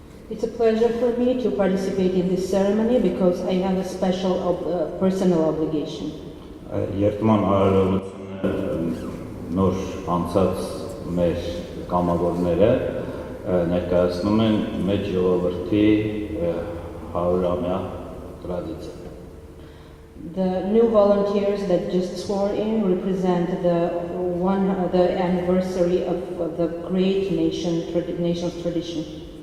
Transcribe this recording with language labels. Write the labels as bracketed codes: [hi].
[en] It's a pleasure for me to participate in this ceremony because I have a special personal obligation. [hy] Երթման արարողությունը նոր անցած մեր կամավորները ներկայացնում են մեր ժողովրդի 100-ամյա տրադիցիա։ [en] The new volunteers that just swore in represent the anniversary of the great nation's tradition.